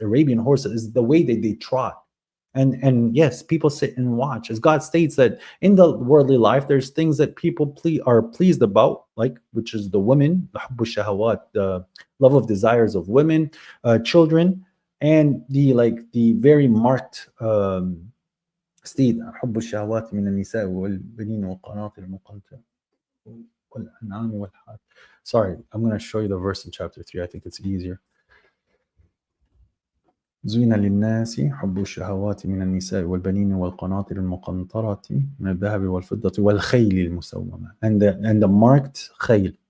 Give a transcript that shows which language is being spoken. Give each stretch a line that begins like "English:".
English: Arabian horses is the way that they trot. And yes, people sit and watch. As God states that in the worldly life, there's things that people are pleased about, like, which is the women, the love of desires of women, children, and the very marked steed.
Arabic: حب الشهوات من النساء والبنين والقناطر المقنطرة والأنعام والحرث.
English: Sorry, I'm going to show you the verse in chapter 3. I think it's easier.
Arabic: زين للناس حب الشهوات من النساء والبنين والقناطر المقنطرة من الذهب والفضة والخيل المسومة,
English: and the marked
Arabic: خيل.